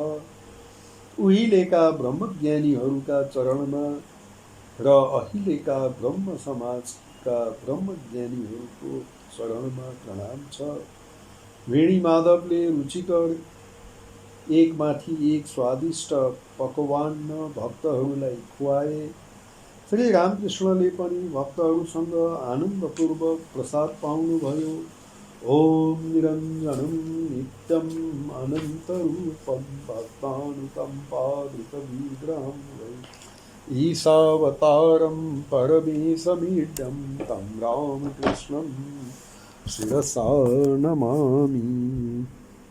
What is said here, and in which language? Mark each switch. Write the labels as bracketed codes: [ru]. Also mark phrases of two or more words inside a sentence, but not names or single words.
[ne] उहिलेका ब्रह्मज्ञानीहरूका चरणमा र अहिलेका ब्रह्म समाजका ब्रह्मज्ञानीहरूको चरणमा प्रणाम छ। वेणी माधवले रुचिकर एकमाथि एक स्वादिष्ट पकवान भक्तहरूलाई खुवाए। श्री रामकृष्णले पनि भक्तहरूसँग आनन्दपूर्वक प्रसाद पाउनुभयो। [sa] ओम निरञ्जनं नित्यम् अनन्तरूपं भक्तानुकम्पाधृतविग्रहं वै ईशावतारं परमेशमीड्यं तं रामकृष्णं शिरसा नमामि।